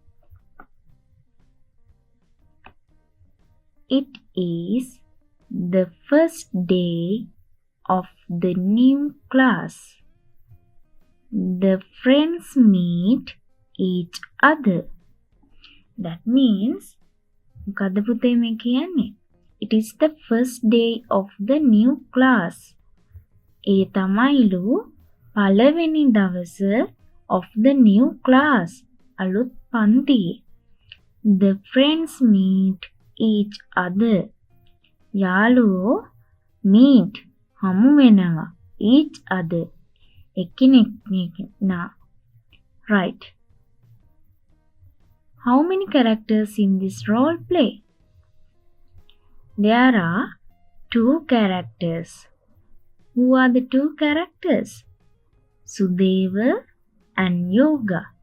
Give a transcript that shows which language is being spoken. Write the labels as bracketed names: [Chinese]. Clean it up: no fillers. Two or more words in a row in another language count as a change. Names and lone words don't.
[English] It is the first day of the new class. The friends meet each other. That means, [Sinhala] මොකද්ද පුතේ මේ කියන්නේ? [English] It is the first day of the new class. [Sinhala] ඒ තමයිලු පළවෙනි දවස [English] of the new class. [Sinhala] අලුත් පන්තියේ. [English] The friends meet each other. [Sinhala] යාළුවෝ meet හමු වෙනවා. [English] Each other. එකිනෙකා. Right. How many characters in this role play? There are 2 characters. Who are the 2 characters? Sudeva and Yoga.